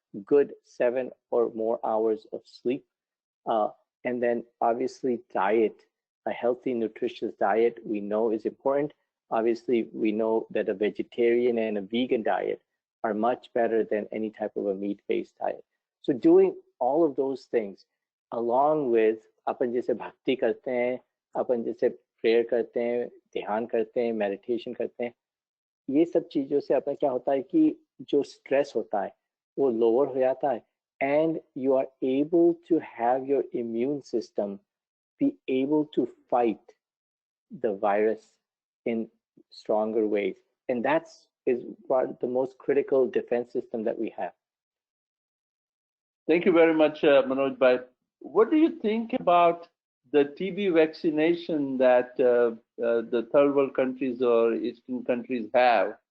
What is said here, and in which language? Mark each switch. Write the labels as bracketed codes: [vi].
[en] good 7 or more hours of sleep. And then obviously diet, a healthy, nutritious diet we know is important. Obviously, we know that a vegetarian and a vegan diet are much better than any type of a meat-based diet. So doing all of those things along with [hi] अपन जैसे भक्ति करते हैं, अपन जैसे prayer करते हैं, ध्यान करते हैं, मेडिटेशन करते हैं, ये सब चीज़ों से अपना क्या होता है कि जो स्ट्रेस होता है वो लोअर हो जाता है [en] and you are able to have your immune system be able to fight the virus in stronger ways. And that's is the most critical defense system that we have. Thank you very much, Manoj Bhai. What do you think about the TB vaccination that the third world countries or Eastern countries have?